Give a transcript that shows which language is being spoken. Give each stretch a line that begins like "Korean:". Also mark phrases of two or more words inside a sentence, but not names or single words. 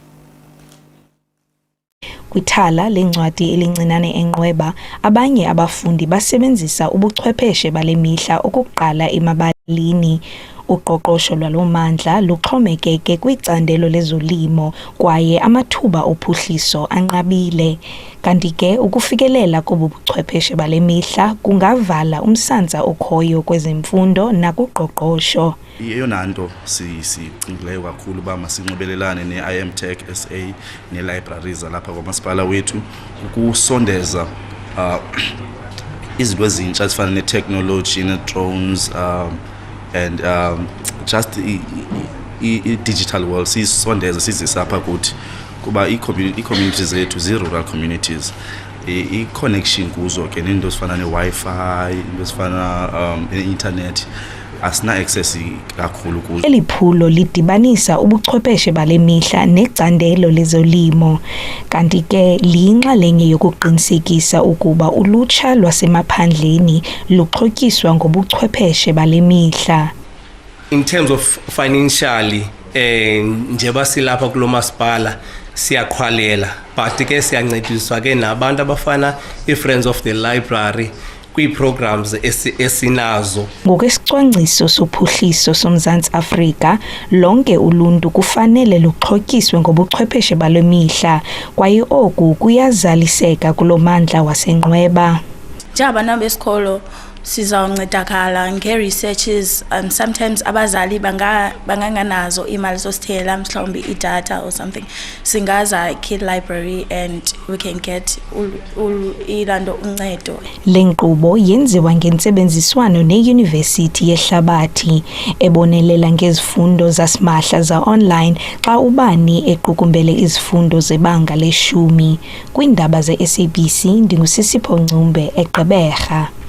Xhosa: Kwithala lencwadi elincinane enqweba abanye abafundi basebenzisa ubuchwepheshe bale mihla ukuqala emabalini uqoqosho lwalomandla luxhomekeke kwicandelo lezolimo kwaye amathuba ophuhliso anqabile kanti ke ukufikelela kobuchwepheshe bale mihla kungavala umsantsa okhoyo kwezemfundo nakuqoqosho. Eyona nto sicingileyo kakhulu uba masinxibelelane ne-IMTech SA ne-libraries lapha kwamasipala wethu ukusondeza izinto ezintsha ezifana ne-technology ne-drones
English: and just i-digital world
Xhosa: sisondeza sizisapha kuthi kuba i-communities zethu
English: zi-rural communities
Xhosa: i-connection kuzo ke nento ezifana ne-Wi-Fi into ezifana ne-internet asina access kakhulu kuzo. Eliphulo lidibanisa ubuchwepheshe bale mihla necandelo lezolimo kanti ke liyinxalenye yokuqinisekisa ukuba ulutsha lwasemaphandleni luxhotyiswa ngobuchwepheshe bale mihla.
English: In terms of financially
Xhosa: njeba silapha kulo masipala siyaqhwalela but ke siyancediswa ke nabantu abafana i-Friends of the Library kwi-programs esinazo. Ngokwesicwangciso sophuhliso soMzantsi Afrika lonke uluntu kufanele luxhotyiswe ngobuchwepheshe bale mihla kwaye oku kuyazaliseka kulomandla wasenqweba. Njengabantwana besikolo sizawuncedakala nge-researches sometimes abazali banganganazo imali zosithela mhlawumbi idatha
English: or something
Xhosa: singaza Kid Library
English: and we can get
Xhosa: ilando uncedo. Le nkqubo yenziwa ngentsebenziswano neYunivesithi yeHlabathi ebonelela ngezifundo zasimahla za-online xa ubani equkumbele izifundo zebanga le-10 kwiindaba ze-SABC ndingusisipho Ncumbe eGqeberha.